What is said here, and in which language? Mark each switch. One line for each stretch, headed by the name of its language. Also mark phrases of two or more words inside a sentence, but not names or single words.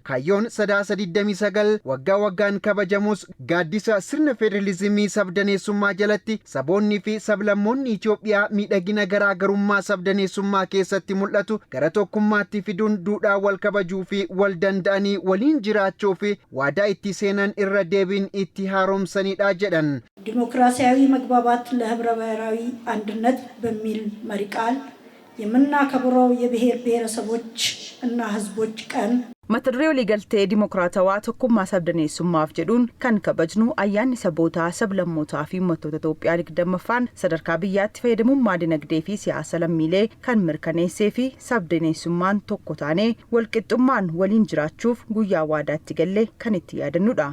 Oromo: Kaayyoon sadaasa 29 waggaa waggaan kabajamus gaaddisa sirna federalizimii sabdaneessummaa jalatti saboonni fi sablammoonni Itoophiyaa miidhagina garaagarummaa sabdaneessummaa keessatti mul'atu gara tokkummaatti fiduun duudhaa wal kabajuu fi wal danda'anii waliin jiraachuu fi waadaa itti seenan irra deebiin itti haaromsanidha jedhan.
Amharic: ዲሞክራሲያዊ መግባባት ለህብረ ብሔራዊ አንድነት በሚል መሪ ቃል የምናከብረው የብሔር ብሔረሰቦች እና ህዝቦች ቀን
Oromo: mata duree waliigaltee diimokiraatawaa tokkummaa sabdaneessummaaf jedhuun kan kabajnu ayyaanni saboota sablammootaa fi uummattoota Itoophiyaa 20ffaan sadarkaa biyyaatti fayyadamummaa dinagdee fi siyaasa lammiilee kan mirkaneessee fi sabdaneessummaan tokko taanee walqixxummaan waliin jiraachuuf guyyaa waadaatti gallee kan itti yaadannudha.